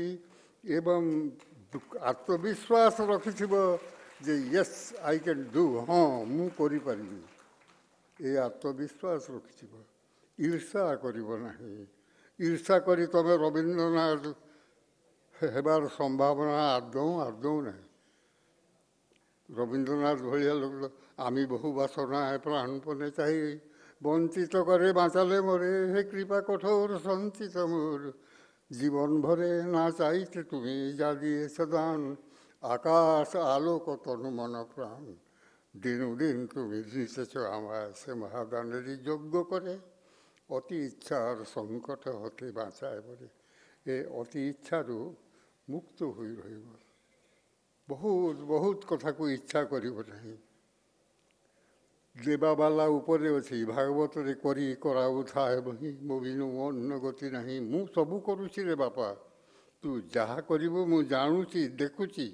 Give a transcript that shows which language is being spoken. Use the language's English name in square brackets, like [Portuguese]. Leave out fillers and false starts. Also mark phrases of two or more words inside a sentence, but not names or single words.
[Odia] ଏବଂ ଆତ୍ମବିଶ୍ୱାସ ରଖିଥିବ ଯେ [English] yes I can do, [Odia] ହଁ ମୁଁ କରିପାରିବି। ଏ ଆତ୍ମବିଶ୍ୱାସ ରଖିଥିବ। ଈର୍ଷା କରିବ ନାହିଁ। ଈର୍ଷା କରି ତମେ ରବୀନ୍ଦ୍ରନାଥ ହେବାର ସମ୍ଭାବନା ଆଦୌ ନାହିଁ। ରବୀନ୍ଦ୍ରନାଥ ଭଳିଆ ଲୋକ, [Bangla] আমি বহু বাসনায় প্রাণপণে চাই, বঞ্চিত করে বাঁচালে মোরে, হে কৃপা কঠোর সঞ্চিত মোর। জীবন ভরে না চাইতে তুমি যা দিয়েছ দান, আকাশ আলোক তনু মন প্রাণ। দিনুদিন তুমি দিতেছ আমায় সে মহাদানেরই যোগ্য করে, অতি ইচ্ছার সংকট হতে বাঁচায় বলে। এ অতি ইচ্ছারু মুক্ত হয়ে রহিব। [Odia] ବହୁତ କଥାକୁ ଇଚ୍ଛା କରିବ ନାହିଁ। ଦେବାବାଲା ଉପରେ ଅଛି। ଭାଗବତରେ କରି କରାଉଥାଏ ବହି ମୋ ବିନୁ ଅନ୍ନ ଗତି ନାହିଁ। ମୁଁ ସବୁ କରୁଛି ରେ ବାପା, ତୁ ଯାହା କରିବୁ ମୁଁ ଜାଣୁଛି, ଦେଖୁଛି।